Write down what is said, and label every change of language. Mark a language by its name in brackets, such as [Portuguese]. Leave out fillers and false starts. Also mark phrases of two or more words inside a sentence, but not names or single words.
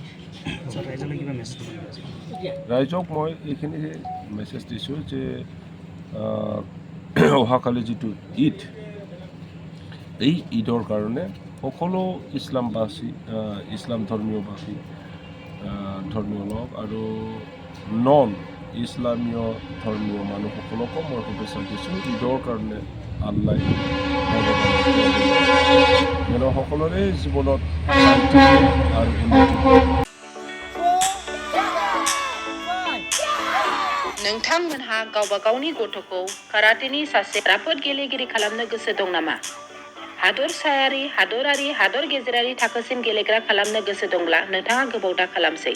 [Assamese] ৰাইজক মই এইখিনি মেছেজ দিছোঁ যে অহাকালি যিটো ঈদ এই ঈদৰ কাৰণে সকলো ইছলামবাসী ইছলাম ধৰ্মীয়বাসী ধৰ্মীয় লোক আৰু নন ইছলামীয় ধৰ্মীয় মানুহসকলকো মই শুভেচ্ছা দিছোঁ ঈদৰ কাৰণে আল্লাই যেন সকলোৰে জীৱনত শান্তি আৰু উন্নতি [Bodo] नोंथांमोनहा गावबा गावनि गथ'खौ काराटेनि सासे राफोद गेलेगिरि खालामनो गोसो दं नामा? हादरसायारि, हादरारि, हादर गेजेरारि थाखोसिम गेलेग्रा खालामनो गोसो दंब्ला नोंथाङा गोबाव दा खालामसै।